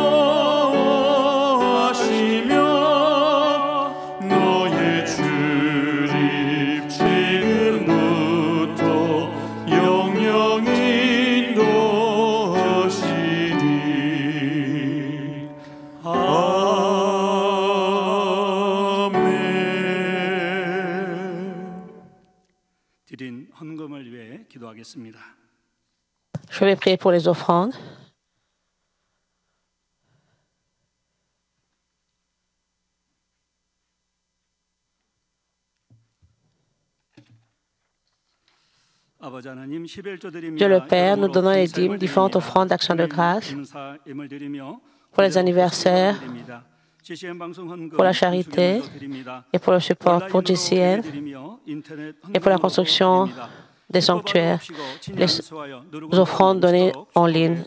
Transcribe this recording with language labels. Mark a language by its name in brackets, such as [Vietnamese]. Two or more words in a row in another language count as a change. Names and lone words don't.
[Korean] 보호하시며 너의 출입 지금부터 영영히 인도하시리 아멘. 드린 헌금을 위해 기도하겠습니다. [French] Je vais prier pour les offrandes. Dieu le Père, nous donnons les dîmes, différentes offrandes d'action de grâce pour les anniversaires, pour la charité et pour le support pour GCN et pour la construction des sanctuaires, les offrandes données en ligne.